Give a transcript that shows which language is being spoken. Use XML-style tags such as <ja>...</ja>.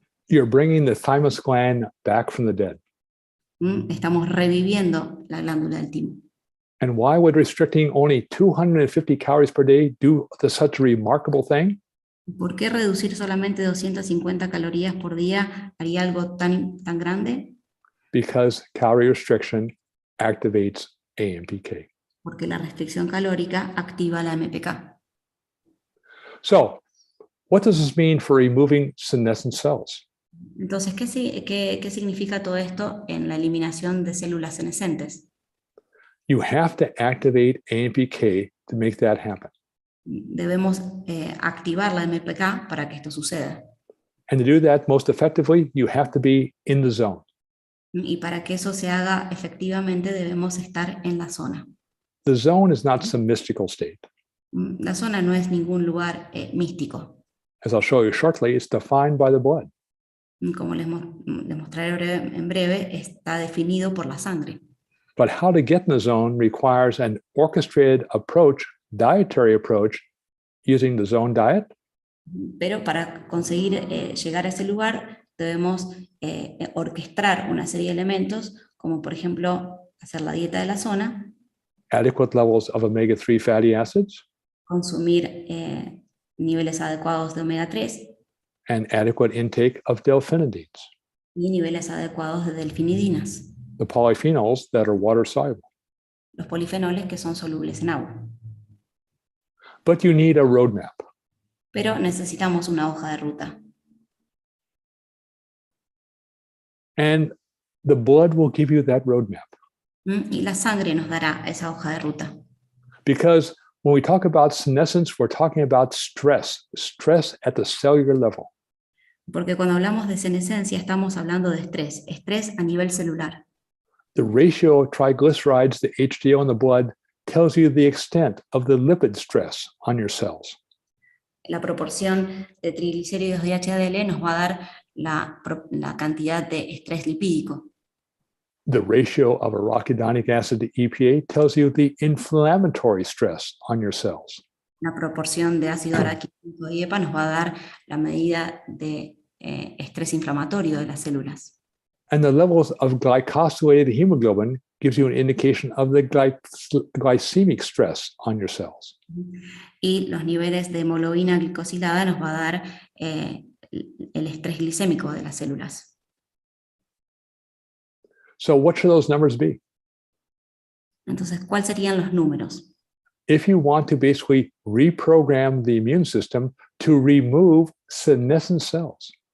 <en>You're bringing the thymus gland back from the dead.</en> <es>Estamos reviviendo la glándula del timo.</es> <en>And why would restricting only 250 calories per day do such a remarkable thing?</en> <es>¿Por qué reducir solamente 250 calorías por día haría algo tan grande?</es> <en>Because calorie restriction activates AMPK.</en> <es>Porque la restricción calórica activa la MPK.</es> <en>So, what does this mean for removing senescent cells?</en> <es>Entonces, ¿qué significa todo esto en la eliminación de células senescentes?</es> <en>You have to activate AMPK to make that happen.</en> <es>Debemos activar la MPK para que esto suceda.</es> <en>And to do that most effectively, you have to be in the zone.</en> <es>Y para que eso se haga efectivamente, debemos estar en la zona.</es> <en>The zone is not some mystical state.</en> <es>La zona no es ningún lugar místico.</es> <en>As I'll show you shortly, it's defined by the blood.</en> <es>Como les mostraré en breve, está definido por la sangre.</es> <en>But how to get in the zone requires an orchestrated approach, dietary approach, using the zone diet,</en> <es>Pero para conseguir llegar a ese lugar, debemos orquestar una serie de elementos, como por ejemplo hacer la dieta de la zona,</es> <en>adequate levels of omega-3 fatty acids,</en> <es>consumir niveles adecuados de omega 3</es> <en>and adequate intake of delphinidines,</en> <es>y niveles adecuados de delfinidinas,</es> <en>the polyphenols that are water soluble.</en> <es>los polifenoles que son solubles en agua.</es> <en>But you need a roadmap.</en> <es>Pero necesitamos una hoja de ruta.</es> <en>And the blood will give you that roadmap.</en> <es>Y la sangre nos dará esa hoja de ruta.</es> <en>Because when we talk about senescence, we're talking about stress at the cellular level.</en> <es>Porque cuando hablamos de senescencia estamos hablando de estrés a nivel celular.</es> <en>The ratio of triglycerides to HDL in the blood tells you the extent of the lipid stress on your cells.</en> <es>La proporción de triglicéridos y HDL nos va a dar la cantidad de estrés lipídico.</es> <en>The ratio of arachidonic acid to EPA tells you the inflammatory stress on your cells.</en> <es>La proporción de ácido araquidónico y EPA nos va a dar la medida de estrés inflamatorio de las células.</es> <en>And the levels of glycosylated hemoglobin gives you an indication of the glycemic stress on your cells.</en> <es>Y los niveles de hemoglobina glicosilada nos va a dar el estrés glicémico de las células.</es> <en>So what should those numbers be?</en> <es>Entonces, ¿cuáles serían los números?</es> <en>If you want to basically reprogram the immune system to remove senescent cells,</en>